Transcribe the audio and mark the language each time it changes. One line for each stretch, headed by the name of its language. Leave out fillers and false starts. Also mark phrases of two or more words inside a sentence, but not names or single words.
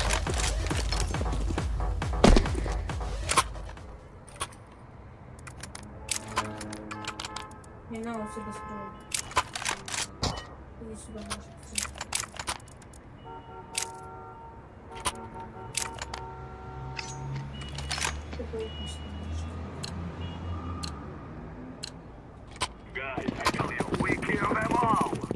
Russian: Не надо сюда справа. Иди сюда, Маша. Такой вкусный, Маша.
English: Guys, I tell you, we kill them all.